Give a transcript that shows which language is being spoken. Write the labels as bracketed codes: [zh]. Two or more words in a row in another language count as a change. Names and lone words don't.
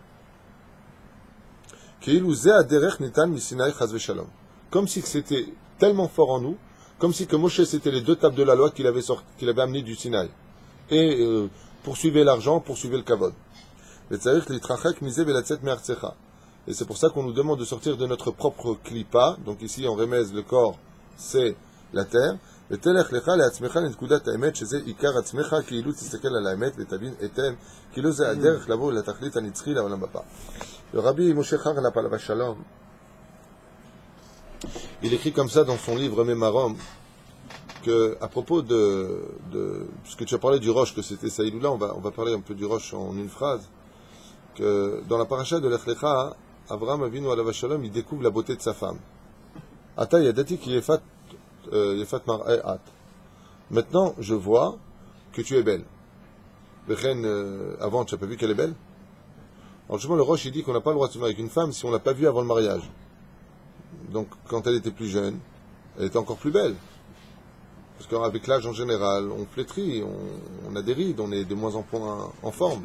[fr] Comme si c'était tellement fort en nous, comme si que Moshe c'était les deux tables de la loi qu'il avait amené du Sinaï. Et poursuivez l'argent, poursuivez le kavod. Et c'est pour ça qu'on nous demande de sortir de notre propre klipa. Donc ici on remèze le corps, c'est la terre. [he] ותלך לך לעצמך לנקודת האמת שזה עיקר עצמך כאילו תסתכל על האמת ותבין היטב כאילו זה הדרך לבוא לתכלית הנצחי לעולם הבא. רבי משה חרל"פ עליו השלום, [fr] il écrit comme ça dans son livre Mémarom que à propos de puisque tu as parlé du roche que c'était Saïloula, on va parler un peu du roche en une phrase, que dans la paracha de Lech Lecha, Avraham Avinu [he] עליו השלום, [fr] il découvre la beauté de sa femme. [he] עתה ידעתי כי יפת מראת. [fr] Maintenant, je vois que tu es belle. Avant, tu n'as pas vu qu'elle est belle? Alors, justement, le Roche, il dit qu'on n'a pas le droit de se marier avec une femme si on ne l'a pas vue avant le mariage. Donc, quand elle était plus jeune, elle était encore plus belle. Parce qu'avec l'âge en général, on flétrit, on a des rides, on est de moins en moins en forme.